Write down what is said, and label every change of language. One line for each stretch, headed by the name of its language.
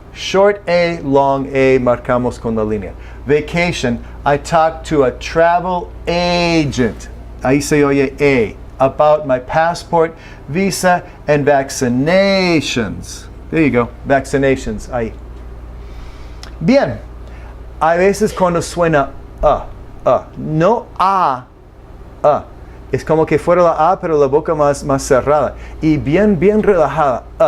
English: Short A, long A,
Spanish: marcamos con la línea.
English: Vacation, I talked to a travel agent.
Spanish: Ahí se oye A.
English: About my passport, visa, and vaccinations. There you go, vaccinations, ahí.
Spanish: Bien, hay veces cuando suena no A. Es como que fuera la A, pero la boca más cerrada. Y bien relajada.